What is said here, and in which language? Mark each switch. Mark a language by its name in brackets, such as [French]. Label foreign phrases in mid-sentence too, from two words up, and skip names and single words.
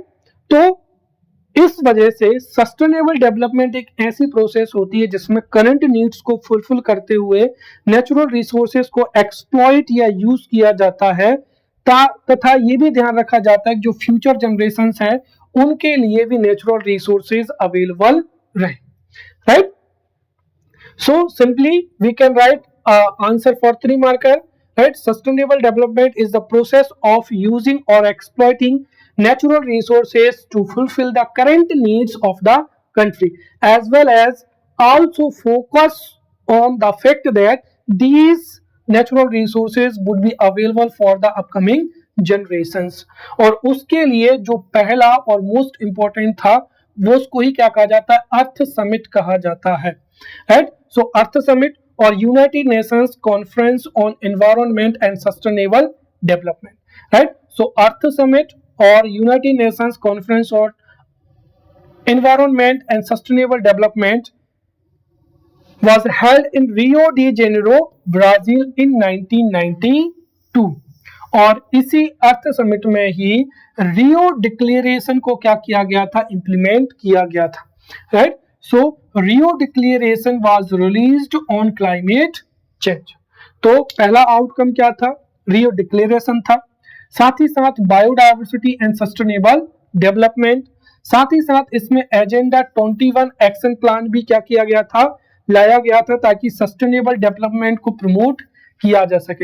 [Hindi] तो इस वजह से [English] sustainable development [Hindi] एक ऐसी प्रोसेस होती है जिसमें [English] current needs [Hindi] को फुलफिल करते हुए [English] natural resources [Hindi] को एक्सप्लॉइट या यूज किया जाता है, तथा ये भी ध्यान रखा जाता है कि जो [English] future generations [Hindi] हैं उनके लिए भी [English] natural resources [Hindi] अवेलेबल रहे, राइट। [English] so simply we can write answer for 3 marker, right. sustainable development is the process of using or exploiting natural resources to fulfill the current needs of the country, as well as also focus on the fact that these natural resources would be available for the upcoming generations। [Hindi] और उसके लिए जो पहला और [English] most important [Hindi] था वो उसको ही क्या कहा जाता है, अर्थ समिट कहा जाता है, राइट। [English] so Earth Summit and United Nations Conference on Environment and Sustainable Development, right. so Earth Summit and United Nations Conference on Environment and Sustainable Development was held in Rio de Janeiro, Brazil in 1992। [Hindi] और इसी अर्थ समिट में ही रियो डिक्लेरेशन को क्या किया गया था, इंप्लीमेंट किया गया था, राइट। [English] so Rio Declaration was released on climate change. [Hindi] तो पहला आउटकम क्या था, रियो डिक्लेरेशन था, साथ ही साथ [English] biodiversity and sustainable development, [Hindi] साथ ही साथ इसमें एजेंडा 21 [English] action plan [Hindi] भी क्या किया गया था, लाया गया था, ताकि [English] sustainable development [Hindi] को प्रमोट किया जा सके।